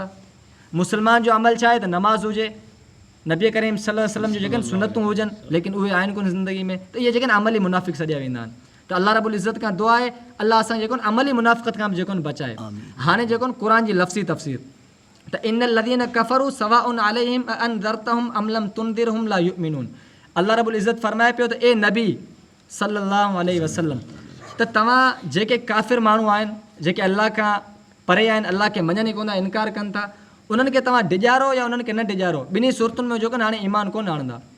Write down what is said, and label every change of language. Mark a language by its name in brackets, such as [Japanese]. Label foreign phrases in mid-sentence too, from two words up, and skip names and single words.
[Sindhi] मुस्लमान जो अमल छा आहे त नमाज़ हुजे, नबी करीम [Arabic] صلى الله عليه وسلم [Sindhi] जो जेके सुन्नतूं हुजनि, लेकिन उहे आहिनि कोन ज़िंदगी में, त इहे जेके अमली मुनाफ़िक़ सॼा वेंदा आहिनि। त [Arabic] الله رب العزة [Sindhi] खां दुआ आहे अलाह असां जेको अमली मुनाफ़िक़त खां बि जेको बचाए। हाणे जेको क़ुरान जी लफ़्ज़ी तफ़सीर त [Arabic] إن الذين كفروا سواء عليهم أأنذرتهم أم لم تنذرهم لا يؤمنون. الله رب العزة [Sindhi] फरमाए पियो त ए नबी [Arabic] صلى الله عليه وسلم, [Sindhi] त तव्हां जेके काफ़िर माण्हू आहिनि, जेके अलाह खां परे आहिनि, अलाह खे मञनि ई कोन, इनकार कनि था, उन्हनि खे तव्हां डिॼारो या उन्हनि खे न डिॼारो, ॿिन्ही सूरतुनि में जेको हाणे ईमान कोन आणंदा।